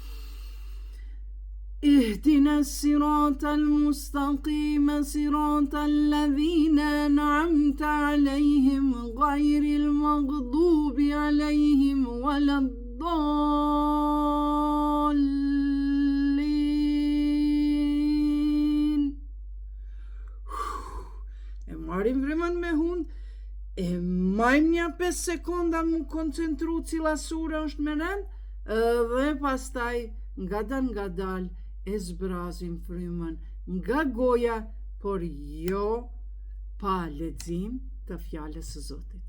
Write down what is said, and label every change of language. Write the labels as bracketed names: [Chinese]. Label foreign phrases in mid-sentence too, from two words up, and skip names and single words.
[Arabic] اهدنا الصراط المستقيم صراط الذين أنعمت عليهم غير المغضوب عليهم ولا الضالين. [Albanian] E marim vremen me hund, e majmë një 5 sekonda mu koncentru cila sura është me rend, dhe pastaj nga dal e zbrazim frymën nga goja, por jo pa lexim të fjalës së Zotit.